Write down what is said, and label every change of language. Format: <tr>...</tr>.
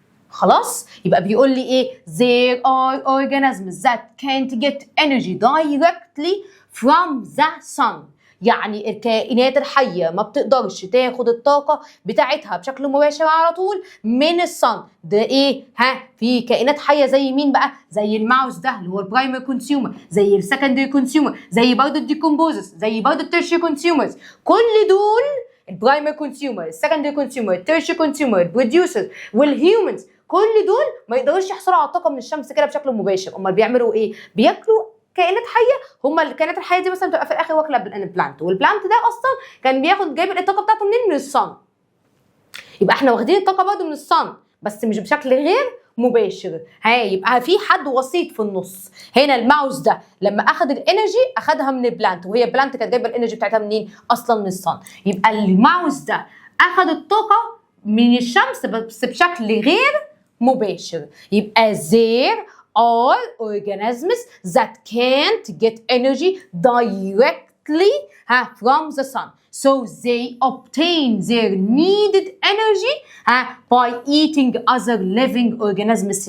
<ar>خلاص، يبقى بيقول لي ايه؟</ar> <en>there are organisms that can't get energy directly from the sun.</en> <ar>يعني الكائنات الحية ما بتقدرش تاخد الطاقة بتاعتها بشكل مباشر على طول من الصن. ده ايه؟ في كائنات حية زي مين بقى؟ زي الماوس ده اللي هو البرايمري كونسيومر، زي السكندري كونسيومر، زي برضه الديكومبوزرز، زي برضه التيرشري كونسيومرز. كل دول البرايمري كونسيومر، السكندري كونسيومر، التيرشري كونسيومر، البروديوسرز والهيومنز، كل دول ما يقدروش يحصلوا على الطاقه من الشمس كده بشكل مباشر. امال بيعملوا ايه؟ بياكلوا كائنات حيه. هم الكائنات الحيه دي مثلا بتبقى في الاخر واكله البلانت، والبلانت ده اصلا كان جايب الطاقه بتاعته منين؟ من الصن. يبقى احنا واخدين الطاقه برضه من الصن بس مش بشكل غير مباشر. يبقى في حد وسيط في النص. هنا الماوس ده لما اخذ الانرجي اخذها من البلانت، وهي البلانت كانت جايبه الانرجي بتاعتها منين؟ اصلا من الصن. يبقى الماوس ده اخذ الطاقه من الشمس بس بشكل غير مباشر.</ar> <en>يبقى there are organisms that can't get energy directly from the sun. So they obtain their needed energy by eating other living organisms.</en>